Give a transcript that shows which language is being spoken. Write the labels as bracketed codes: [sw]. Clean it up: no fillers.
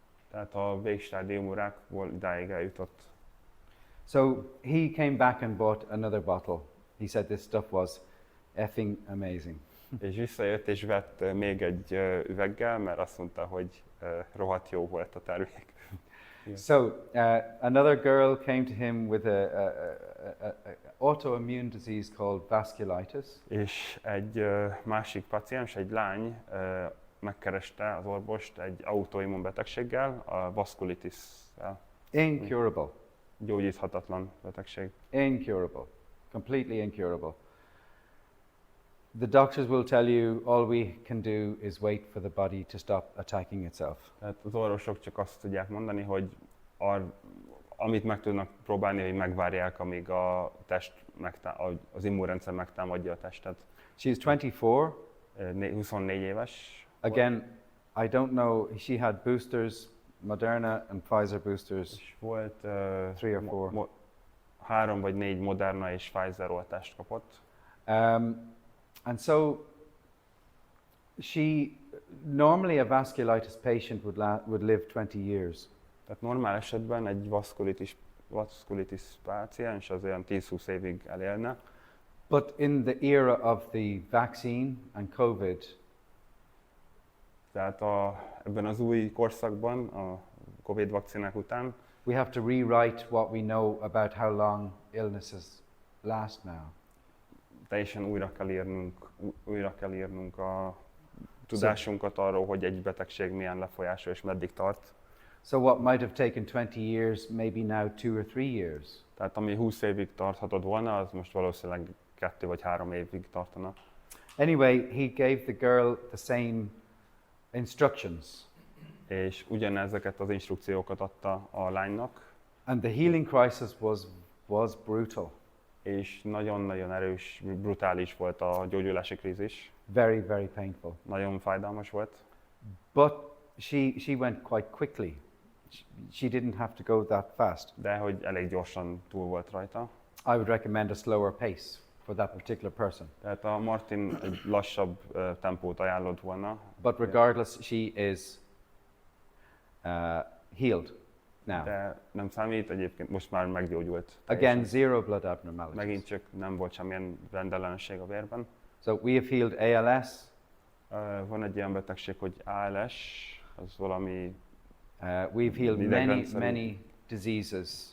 [hu] tehát a végstádiumú rákból idáig eljutott. [en] So he came back and bought another bottle. He said this stuff was effing amazing. [hu] És visszajött és vett még egy üveggel, mert azt mondta, hogy rohadt jó volt a termék. [en] So another girl came to him with a autoimmune disease called vasculitis. [hu] És egy másik paciens, egy lány megkereste az orvost egy autoimmun betegséggel, a vasculitis-szel. [en] Incurable. [hu] Gyógyíthatatlan betegség. [en] Incurable. Completely incurable. The doctors will tell you all we can do is wait for the body to stop attacking itself. [hu] Tehát az orvosok csak azt tudják mondani, hogy amit meg tudnak próbálni, hogy megvárják, amíg a test az immunrendszer megtámadja a testet. [en] She's 24. [hu] 24 éves. [en] Again, I don't know. She had boosters, Moderna and Pfizer boosters. [hu] És volt [en] 3 or 4. [hu] 3 vagy 4 Moderna és Pfizer oltást kapott. [en] And so normally a vasculitis patient would live 20 years. [hu] Tehát normál esetben egy vasculitis páciens az olyan 10-20 évig elélne. [en] But in the era of the vaccine and COVID, [hu] tehát ebben az új korszakban, a Covid vakcinák után, [en] we have to rewrite what we know about how long illnesses last now. [hu] teljesen újra kell írnunk a tudásunkat arról, hogy egy betegség milyen lefolyása és meddig tart. [en] So what might have taken 20 years, maybe now 2 or 3 years. [hu] Tehát ami 20 évig tarthatott volna, az most valószínűleg 2 vagy 3 évig tartana. [en] Anyway, he gave the girl the same instructions. [hu] És ugyanezeket az instrukciókat adta a lánynak. [en] And the healing crisis was brutal. [hu] És nagyon-nagyon erős, brutális volt a gyógyulási krízis. [en] Very, very painful. [hu] Nagyon fájdalmas volt. [en] But she went quite quickly. She didn't have to go that fast. [hu] De hogy elég gyorsan túl volt rajta. [en] I would recommend a slower pace for that particular person. [hu] Tehát a Martin egy lassabb tempót ajánlott volna. [en] But regardless, she is healed now. [hu] De nem számít, egyébként most már meggyógyult. [en] Again, 0 blood abnormalities. [hu] Megint csak nem volt semmilyen rendellenesség a vérben. [en] So we have healed ALS. [hu] Van egy ilyen betegség, hogy ALS, az valami [en] We've healed many diseases.